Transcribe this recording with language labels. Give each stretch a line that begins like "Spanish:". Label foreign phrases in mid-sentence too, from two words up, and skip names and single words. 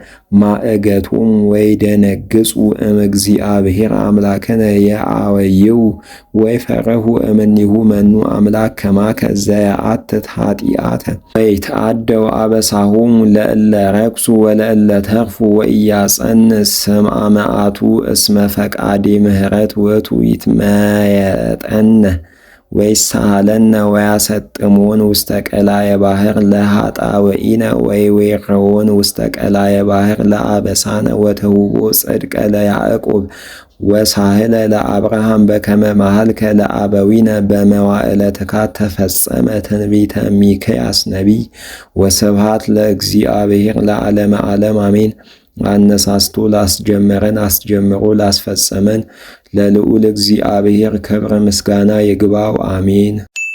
Geez: ማእገቶሙ ወይደነግጹ እምእግዚአብሔር አምላክነ የአወይው ወይፈርሁ እምኔሁ መኑ አምላክ ከማከ ዘየአትት ኃጢአተ ወይትዐደው አበሳሆሙ ለእለ ረክሱ ወለእለ ተርፉ ወኢያጸንስ ስምዐ መዓቱ እስመ ፈቃዴ ምህረት ውእቱ ይትመየጠነ ወይሳሃለነ ወያሰጥሞን ውስተ ቀላየ ባሕር ለኃጣውኢነ ወይዌርዎን ውስተ ቀላየ ባሕር ለአበሳነ ወተውቦ ጽድቀ ለያዕቆብ ወሳህለ ለአብርሃም በከመ መሃልከ ለአበዊነ በመዋዕለ ትካት ተፈጸመ ትንቢተ ሚክያስ ነቢይ። ወስብሐት ለእግዚአብሔር ለዓለመ ዓለም አሜን።
Amharic: አነሳስቶ ላስጀመረን አስጀምሮ ላስፈጸመን ለልዑል እግዚአብሔር ክብር ምስጋና ይግባው፣ አሜን።